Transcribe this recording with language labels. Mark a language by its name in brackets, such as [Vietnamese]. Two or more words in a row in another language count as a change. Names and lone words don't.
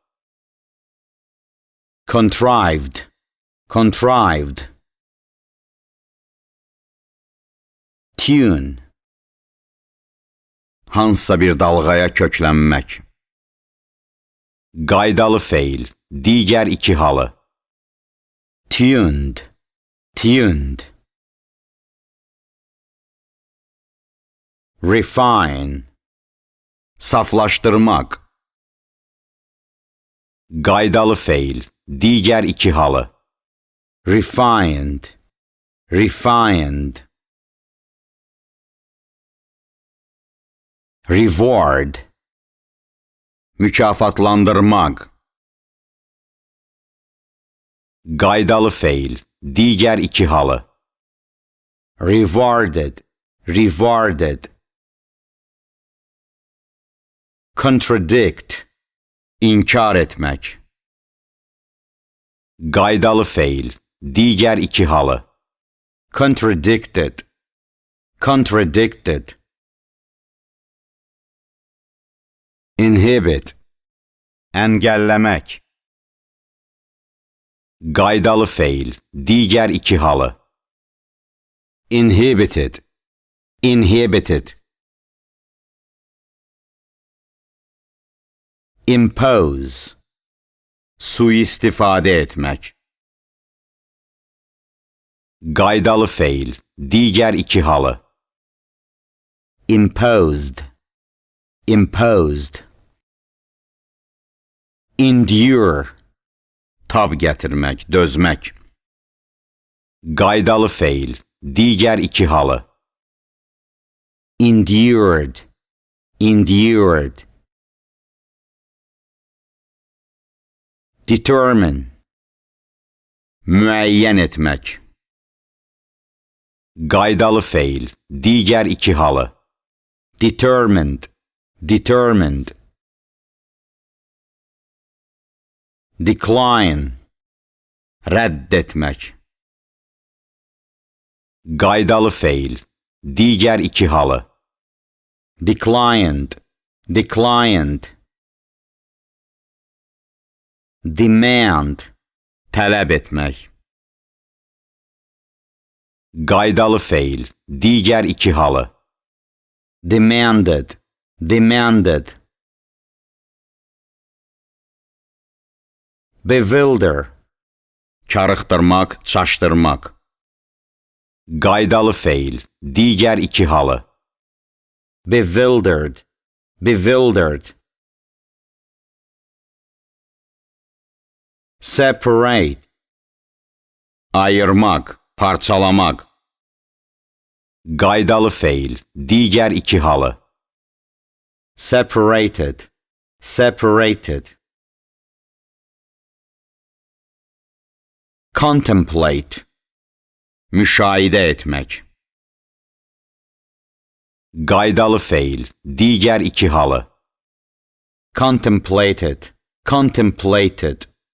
[English] Contrived, contrived. [Azerbaijani] Tune, hansısa bir dalğaya köklənmək. Qaydalı feil, digər iki halı. [English] Tuned, tuned. Refine, [Azerbaijani] saflaşdırmaq. Qaydalı feil, digər iki halı. [English] Refined, refined. Reward, [Azerbaijani] mükafatlandırmaq. Qaydalı feil, digər iki halı. [English] Rewarded, rewarded. Contradict, [Azerbaijani] inkar etmək. Qaydalı feil, digər iki halı. [English] Contradicted, contradicted. [Azerbaijani] Inhibit, əngəlləmək. Qaydalı feil, digər iki halı. [English] Inhibited, inhibited. [Azerbaijani] Impose, sui-istifadə etmək. Qaydalı feil, digər iki halı. [English] Imposed, imposed. Endure, [Azerbaijani] tab gətirmək, dözmək. Qaydalı feil, digər iki halı. [English] Endured, endured. [Azerbaijani] Determine, müəyyən etmək. Qaydalı feil, digər iki halı. [English] Determined, determined. Decline, [Azerbaijani] rədd etmək. Qaydalı feil, digər iki halı. [English] Declined, declined. Demand, [Azerbaijani] tələb etmək. Qaydalı feil, digər iki halı. [English] Demanded, demanded. [Azerbaijani] Bewilder, karıxdırmaq, çaşdırmaq. Qaydalı feil, digər iki halı. [English] Bewildered, bewildered, separate, [Azerbaijani] ayırmak, parçalamak. Qaydalı feil, digər iki halı. [English] Separated, separated. Contemplate, [Azerbaijani] müşahidə etmək. Qaydalı feil, digər iki halı. [English] Contemplated, contemplated.